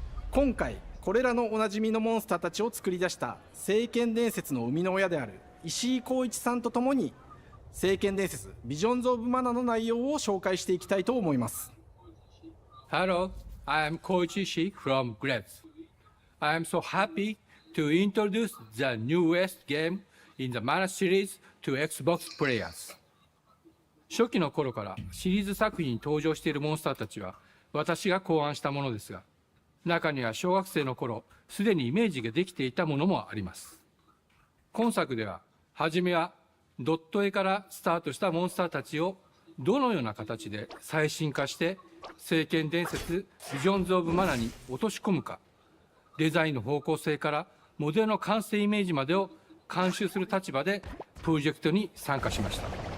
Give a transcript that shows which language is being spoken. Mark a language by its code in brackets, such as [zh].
[ja] 今回これらのおなじみのモンスターたちを作り出した聖剣伝説の生みの親である石井光一さんとともに聖剣伝説ビジョンズ・オブ・マナの内容を紹介していきたいと思います。 [en] Hello, I am Koichi Ishii from Grevs. I am so happy to introduce the newest game in the Mana series to Xbox players. [ja] 初期の頃からシリーズ作品に登場しているモンスターたちは私が考案したものですが、中には小学生の頃すでにイメージができていたものもあります。今作では初めはドット絵からスタートしたモンスターたちをどのような形で最新化して聖剣伝説ビジョンズ・オブ・マナに落とし込むか、デザインの方向性からモデルの完成イメージまでを監修する立場でプロジェクトに参加しました。